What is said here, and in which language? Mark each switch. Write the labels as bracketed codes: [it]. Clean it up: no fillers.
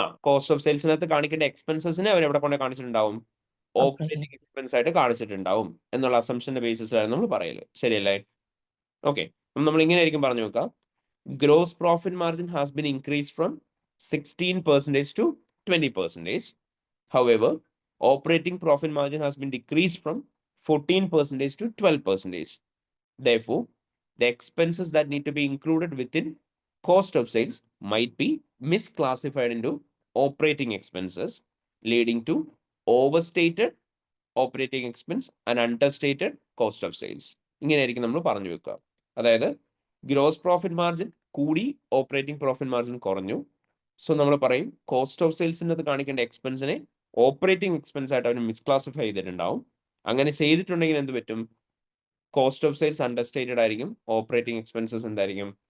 [ml] Cost of സെയിൽസിനകത്ത് കാണിക്കേണ്ട എക്സ്പെൻസസിനെ അവർ എവിടെ കൊണ്ട് കാണിച്ചിട്ടുണ്ടാവും? ഓപ്പറേറ്റിംഗ് എക്സ്പെൻസ് ആയിട്ട് കാണിച്ചിട്ടുണ്ടാവും എന്നുള്ള അസംഷന്റെ ബേസിസിലാണ് നമ്മൾ പറയല്. ശരിയല്ലേ? ഓക്കെ, നമ്മൾ ഇങ്ങനെ ആയിരിക്കും പറഞ്ഞു നോക്കാം. [en] Gross profit margin has been increase from 16% to 20%. However, operating profit margin has been decreased from 14% to 12%. Therefore, the expenses that need to be included within cost of sales might be misclassified into operating expenses, leading to overstated operating expense and understated cost of sales. [ml] ഇങ്ങനെയായിരിക്കും നമ്മൾ പറഞ്ഞു വെക്കുക. അതായത് gross profit margin കൂടി operating profit margin കുറഞ്ഞു. So നമ്മൾ പറയും cost of സെയിൽസിനകത്ത് കാണിക്കേണ്ട എക്സ്പെൻസിനെ ഓപ്പറേറ്റിംഗ് എക്സ്പെൻസ് ആയിട്ട് അവർ മിസ്ക്ലാസിഫൈ ചെയ്തിട്ടുണ്ടാവും. അങ്ങനെ ചെയ്തിട്ടുണ്ടെങ്കിൽ എന്ത് പറ്റും? കോസ്റ്റ് ഓഫ് സെയിൽസ് അണ്ടർസ്റ്റേറ്റഡ് ആയിരിക്കും, ഓപ്പറേറ്റിംഗ് എക്സ്പെൻസസ് എന്തായിരിക്കും?